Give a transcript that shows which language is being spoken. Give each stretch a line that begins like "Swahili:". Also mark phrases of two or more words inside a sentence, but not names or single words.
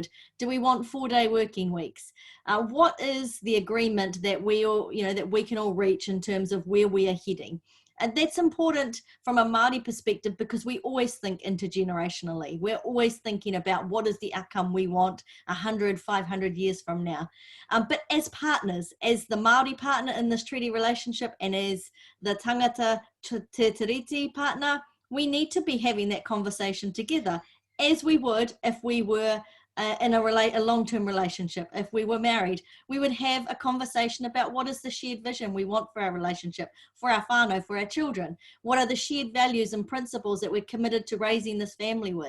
English: Do we want 4-day working weeks? What is the agreement that we all, that we can all reach in terms of where we are heading? And that's important from a Māori perspective because we always think intergenerationally. We're always thinking about what is the outcome we want 100, 500 years from now. But as partners, as the Māori partner in this treaty relationship and as the
Māori: tangata te tiriti
English: partner, we need to be having that conversation together as we would if we were in a long-term relationship. If we were married, we would have a conversation about what is the shared vision we want for our relationship, for our whānau, for our children. What are the shared values and principles that we're committed to raising this family with?